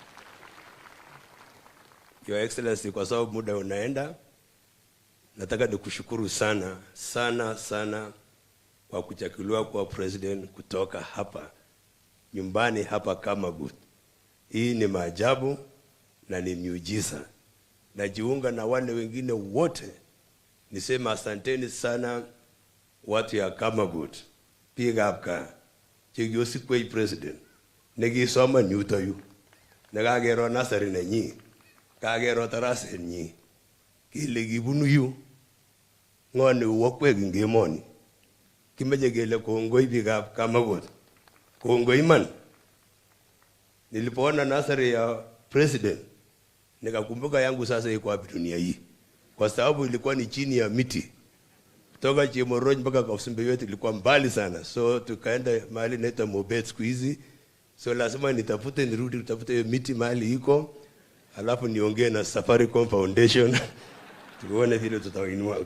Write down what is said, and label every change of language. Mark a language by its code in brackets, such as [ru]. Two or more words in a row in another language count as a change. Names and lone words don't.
[sw] Your Excellency, kwa sababu muda unaenda, nataka nikushukuru sana sana sana kwa kuchaguliwa kwa president kutoka hapa nyumbani hapa Kamagut. Hii ni maajabu na ni miujiza. Najiunga na wale wengine wote nisema asanteni sana watu ya Kamagut. [kln] Piga apka chigyosi kwa president negisoma nyuto yu nagagero nasari na nyi kagero tarase nyi kile gibunu yu ngone wokwe ngemoni kimeje gele kongoi piga Kamagut. Kongoi man. [sw] Nilipoona nasari ya president nikakumbuka yangu sasa iko wapi dunia hii, kwa sababu ilikuwa ni chini ya miti. Kutoka Chemoroj mpaka Kausimbe yote ilikuwa mbali sana, so tukaenda mahali naitwa Mobet siku hizi. So lazima nitafute nirudi kutafuta hiyo miti mahali iko, alafu niongee na Safaricom Foundation tuone vile tutainua.